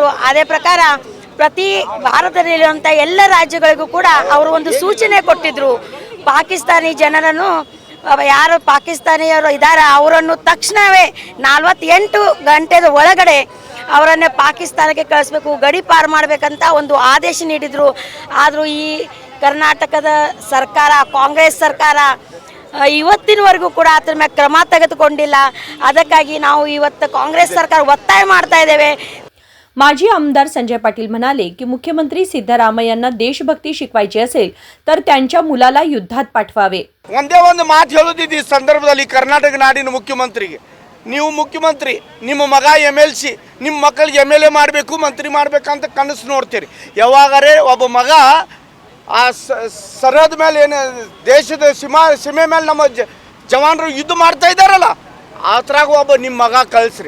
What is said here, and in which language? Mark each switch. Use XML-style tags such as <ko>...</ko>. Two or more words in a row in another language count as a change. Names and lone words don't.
<kn>ಅದೇ ಪ್ರಕಾರ ಪ್ರತಿ ಭಾರತದಲ್ಲಿರುವಂಥ ಎಲ್ಲ ರಾಜ್ಯಗಳಿಗೂ ಕೂಡ ಅವರು ಒಂದು ಸೂಚನೆ ಕೊಟ್ಟಿದ್ರು, ಪಾಕಿಸ್ತಾನಿ ಜನರನ್ನು ಯಾರು ಪಾಕಿಸ್ತಾನಿಯರು ಇದ್ದಾರೆ ಅವರನ್ನು ತಕ್ಷಣವೇ 48 ಗಂಟೆದ ಒಳಗಡೆ ಅವರನ್ನೇ ಪಾಕಿಸ್ತಾನಕ್ಕೆ ಕಳಿಸ್ಬೇಕು, ಗಡಿ ಪಾರು ಮಾಡಬೇಕಂತ ಒಂದು ಆದೇಶ ನೀಡಿದರು। ಆದರೂ ಈ ಕರ್ನಾಟಕದ ಸರ್ಕಾರ ಕಾಂಗ್ರೆಸ್ ಸರ್ಕಾರ ಇವತ್ತಿನವರೆಗೂ ಕೂಡ ಅದರ ಮೇಲೆ ಕ್ರಮ ತೆಗೆದುಕೊಂಡಿಲ್ಲ। ಅದಕ್ಕಾಗಿ ನಾವು ಇವತ್ತು ಕಾಂಗ್ರೆಸ್ ಸರ್ಕಾರ ಒತ್ತಾಯ ಮಾಡ್ತಾ ಇದ್ದೇವೆ।</kn> <mr>माजी आमदार संजय पाटील म्हणाले की मुख्यमंत्री सिद्धरामय्यांना देशभक्ती शिकवायची असेल तर त्यांच्या मुलाला युद्धात पाठवावे।</mr> <kn>ಒಂದೇ ಒಂದು ಮಾತು ಹೇಳೋದು ಈ ಸಂದರ್ಭದಲ್ಲಿ ಕರ್ನಾಟಕ ನಾಡಿನ ಮುಖ್ಯಮಂತ್ರಿಗೆ, ನೀವು ಮುಖ್ಯಮಂತ್ರಿ, ನಿಮ್ಮ ಮಗ MLC, ನಿಮ್ಮ ಮಕ್ಕಳಿಗೆ MLA ಮಾಡಬೇಕು, ಮಂತ್ರಿ ಮಾಡಬೇಕಂತ ಕನಸು ನೋಡ್ತೀರಿ। ಯಾವಾಗರೇ ಒಬ್ಬ ಮಗ ಆ ಸರಹದ್ ಮೇಲೆ ಏನು ದೇಶದ ಸೀಮೆ ಮೇಲೆ ನಮ್ಮ ಜವಾನರು ಯುದ್ಧ ಮಾಡ್ತಾ ಇದ್ದಾರಲ್ಲ, ಆ ಥರಾಗ ಒಬ್ಬ ನಿಮ್ಮ ಮಗ ಕಳಿಸ್ರಿ।</kn>